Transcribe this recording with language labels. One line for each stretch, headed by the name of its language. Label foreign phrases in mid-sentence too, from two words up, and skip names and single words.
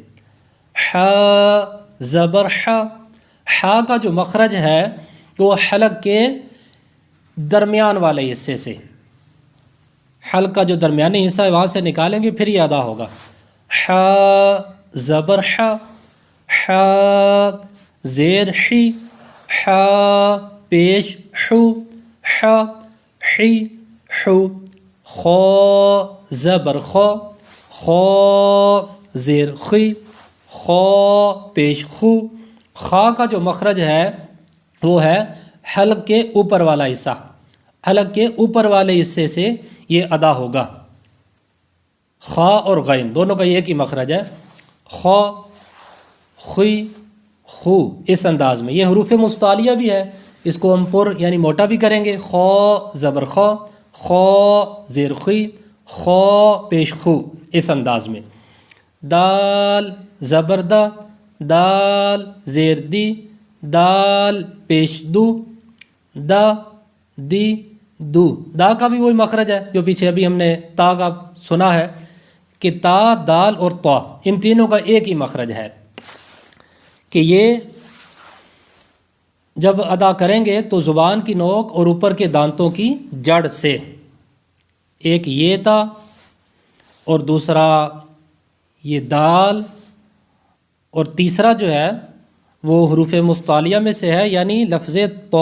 Urdu: ح زبر ح، ح کا جو مخرج ہے وہ حلق کے درمیان والے حصے سے، حلق کا جو درمیانی حصہ ہے وہاں سے نکالیں گے پھر یہ ادا ہوگا۔ ح زبر ح، ح زیر حی، ح پیش حو، ح حی حو۔ خو زبر خو، خو زیر خی، خو پیش خو۔ خا کا جو مخرج ہے وہ ہے حلق کے اوپر والا حصہ، حلق کے اوپر والے حصے سے یہ ادا ہوگا۔ خا اور غین دونوں کا ایک ہی مخرج ہے، خو خی خو، اس انداز میں۔ یہ حروف مستعلیہ بھی ہے، اس کو ہم پر یعنی موٹا بھی کریں گے۔ خو زبر خو، خو زیر خی، خو پیش خو، اس انداز میں. دال زبر دا، دال زیر دی، دال پیش دو، دا دی دو. دا کا بھی وہی مخرج ہے جو پیچھے ابھی ہم نے تا کا سنا ہے کہ تا، دال اور طا ان تینوں کا ایک ہی مخرج ہے کہ یہ جب ادا کریں گے تو زبان کی نوک اور اوپر کے دانتوں کی جڑ سے، ایک یہ تا اور دوسرا یہ دال، اور تیسرا جو ہے وہ حروف مستعلیہ میں سے ہے، یعنی لفظ تو.